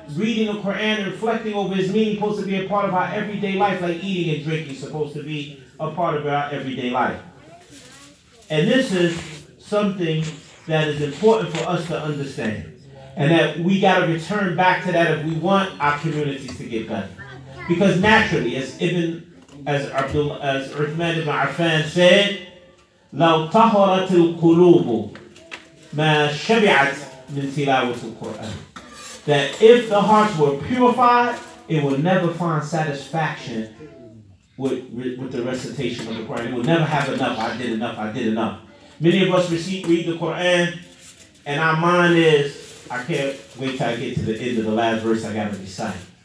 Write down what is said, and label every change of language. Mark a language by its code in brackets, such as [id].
[en] Reading the Quran and reflecting over its meaning is supposed to be a part of our everyday life, like eating and drinking is supposed to be a part of our everyday life. And this is something that is important for us to understand. And that we got to return back to that if we want our communities to get better. Because naturally, as Uthman ibn Affan said, [ar] لو طهرت القلوب ما شبعت من تلاوة القرآن. [en] That if the hearts were purified, it would never find satisfaction with the recitation of the Quran. It would never have enough. I did enough. I did enough. Many of us read the Quran, and our mind is, I can't wait till I get to the end of the last verse I got to recite.